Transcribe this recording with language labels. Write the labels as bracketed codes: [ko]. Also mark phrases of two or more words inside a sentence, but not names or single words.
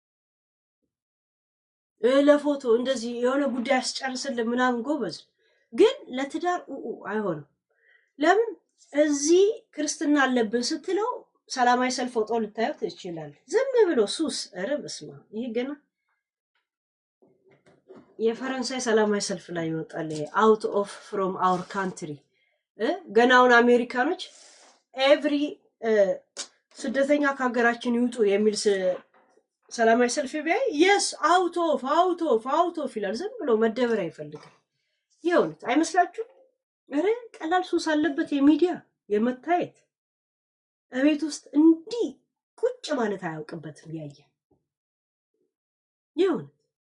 [am] ለፎቶ እንደዚህ የሆነ ጉዳይ አስጨርስልን ምናምን ጎበዝ ግን ለትዳር አይሆንም ለምን እዚህ ክርስትና አለብን ስትለው ሰላማዊ ሰልፍ ወጥቶ ልታዩት ይችላል ዝም ብሎ ሱስ ረብስማ ይሄ ገና የፈረንሳይ ሰላማዊ ሰልፍ ላይ ይወጣል [en] out of from our country [am] ገናውን አሜሪካኖች every ስደተኛ ከሀገራችን ይውጡ የሚል ሰላማዊ ሰልፍ ቢያይ [en] yes out of [am] ይላል ዝም ብሎ መደበር አይፈልግም ይሁን አይመስላችሁ ቀላል ሱስ አለበት የሚዲያ የመታየት እቤት ውስጥ እንዲ ቁጭ ማለት አያውቅበትም ያየ ይሁን